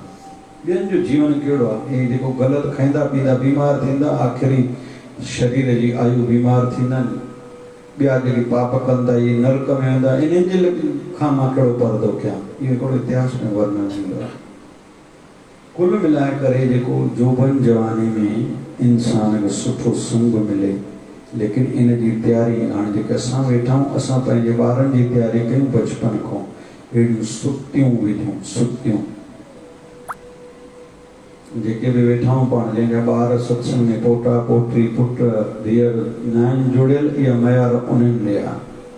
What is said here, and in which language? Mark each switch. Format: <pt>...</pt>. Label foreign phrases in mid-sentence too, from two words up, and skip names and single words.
<sd>ॿियनि जो जीवन कहिड़ो आहे? हे जेको ग़लति खाईंदा पींदा बीमार थींदा, आख़िरी शरीर जी आयु बीमार थींदा नी। ॿिया जेके पाप कंदा इहे नरक में वेंदा, इन्हनि जे खां मां कहिड़ो पर्दो कयां? इहो हिकिड़ो इतिहास में वर्णन थींदो आहे। कुल मिलाए करे जेको जोबन जवानी में इंसान खे सुठो संग मिले, लेकिन इन जी तयारी हाणे जेके असां वेठा आहियूं, असां पंहिंजे ॿारनि जी तयारी कयूं बचपन खां। अहिड़ियूं सुक्तियूं विधियूं, सुक्तियूं जेके बि वेठा आहियूं पाण, जंहिंजा ॿार सत्संग में पोटा पोटी पुट धीअर न आहिनि जुड़ियल, इहा मयार उन्हनि ॾे आहे।</sd>